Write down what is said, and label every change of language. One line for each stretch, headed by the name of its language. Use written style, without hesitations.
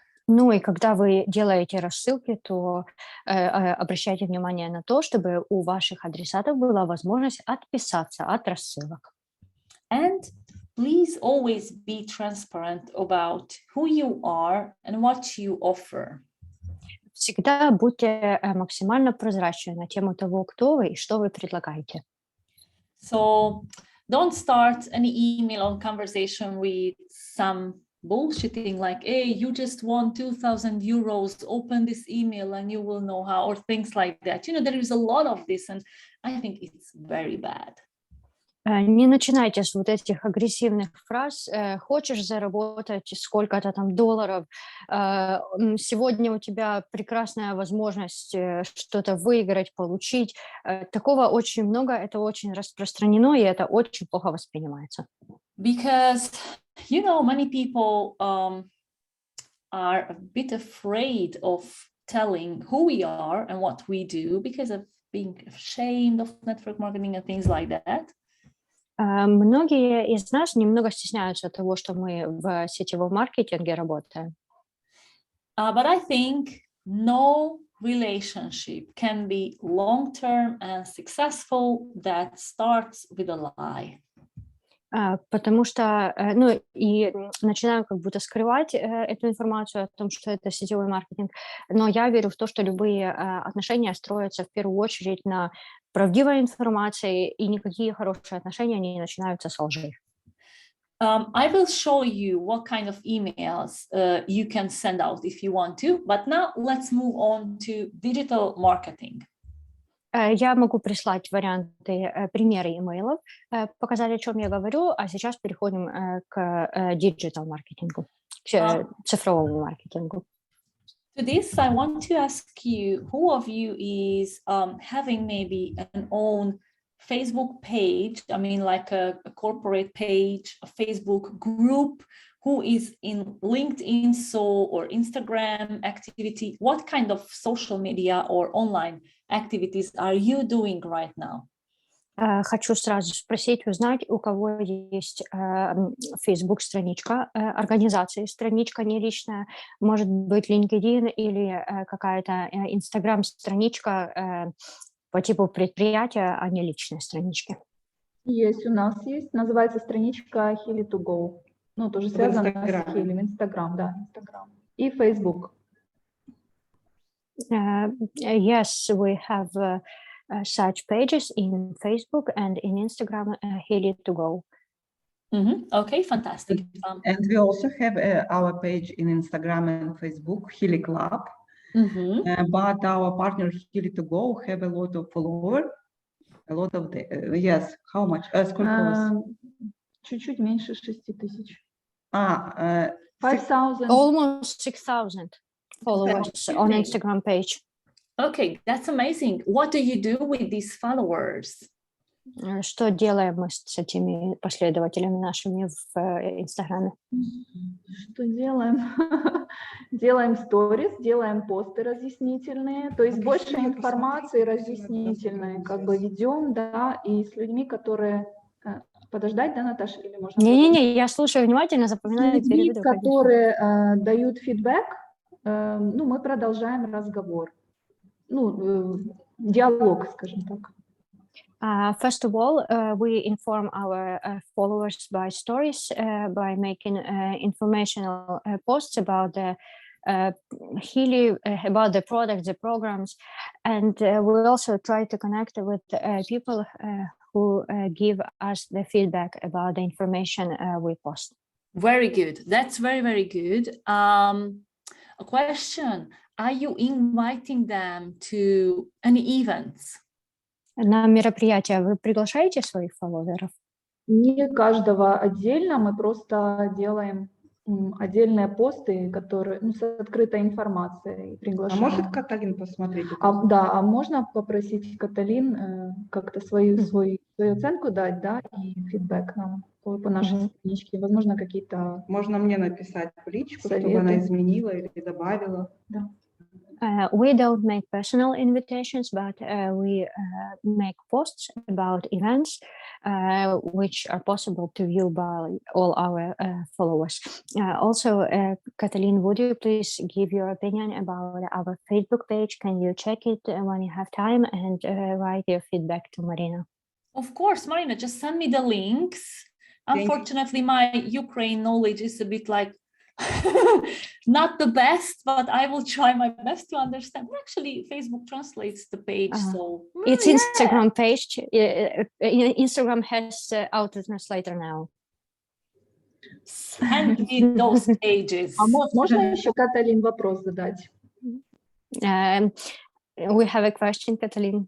Russian: Ну и когда вы делаете рассылки, то обращайте внимание на то, чтобы у ваших адресатов была возможность отписаться от рассылок.
English: And please always be transparent about who you are and what you offer.
Russian: Всегда будьте максимально прозрачны на тему того, кто вы и что вы предлагаете.
English: So don't start any email or conversation with some bullshitting like, hey, you just won 2,000 euros, open this email and you will know how, or things like that. You know, there is a lot of this and I think it's very bad.
Russian: Не начинайте с вот этих агрессивных фраз. Хочешь заработать сколько-то там долларов, сегодня у тебя прекрасная возможность что-то выиграть, получить. Такого очень много, это очень распространено, и это очень плохо воспринимается.
English: Because, you know, many people are a bit afraid of telling who we are and what we do because of being ashamed of network marketing and things like that.
Russian: Многие из нас немного стесняются того, что мы в сетевом маркетинге работаем.
English: But I think no relationship can be long-term and successful that starts with a lie.
Russian: Потому что, ну, и начинаю как будто скрывать эту информацию о том, что это сетевой маркетинг, но я верю в то, что любые отношения строятся в первую очередь на правдивой информации, и никакие хорошие отношения не начинаются с лжи.
English: I will show you what kind of emails you can send out if you want to, but now let's move on to digital marketing.
Russian: Я могу прислать варианты, примеры имейлов, показать, о чем я говорю, а сейчас переходим к диджитал-маркетингу, к цифровому маркетингу.
English: To this, I want to ask you, who of you is having maybe an own Facebook page, I mean like a corporate page, a Facebook group, who is in LinkedIn or Instagram activity? What kind of social media or online activities are you doing right now?
Russian: Хочу сразу спросить, узнать, у кого есть Facebook-страничка, организации, страничка не личная, может быть, LinkedIn или какая-то Instagram-страничка по типу предприятия, а не личной странички. Есть, у нас есть, называется страничка Healy to go. Ну, тоже связано с Healy, Instagram, да, Instagram. И Facebook.
English: Yes, we have such pages in Facebook and in Instagram, Healy to go. Okay, fantastic. And we also have our page in Instagram and Facebook, Healy Club. But our partner Healy to go have a lot of followers. A lot of yes. How much?
Russian: Сколько у вас? Чуть-чуть меньше 6,000.
English: 5,000. Almost 6,000 followers on Instagram page. Okay, that's amazing. What do you do with these followers?
Russian: Что делаем мы с этими последователями нашими в Инстаграме? Что делаем? Делаем сторис, делаем посты разъяснительные, то есть больше информации разъяснительной, как бы ведем, да, и с людьми, которые... Подождать, да, Наташа, или можно... Не-не-не, я слушаю внимательно, запоминаю, с людьми, переведу. которые дают фидбэк, ну, мы продолжаем разговор, ну, диалог, скажем так.
English: First of all, we inform our followers by stories, by making informational posts about the Healy, about the products, the programs, and we also try to connect with people who give us the feedback about the information we post. Very good. That's very, very good. A question: are you inviting them to any events?
Russian: На мероприятия вы приглашаете своих фолловеров? Не каждого отдельно, мы просто делаем отдельные посты, которые, ну, с открытой информацией приглашаем. А может Каталин посмотреть? Да, а можно попросить Каталин как-то свою оценку дать, да, и фидбэк нам по нашей страничке, возможно, какие-то... Можно мне написать в личку, советы, чтобы она изменила или добавила. Да.
English: We don't make personal invitations, but we make posts about events which are possible to view by all our followers. Also, Kataline, would you please give your opinion about our Facebook page? Can you check it when you have time and write your feedback to Marina? Of course, Marina, just send me the links. Unfortunately, my Ukraine knowledge is a bit like not the best, but I will try my best to understand. Actually, Facebook translates the page, so it's Instagram page. Instagram has auto translator now. Send me those pages.
Russian: А можно еще Каталин вопрос задать?
English: We have a question, Kataline.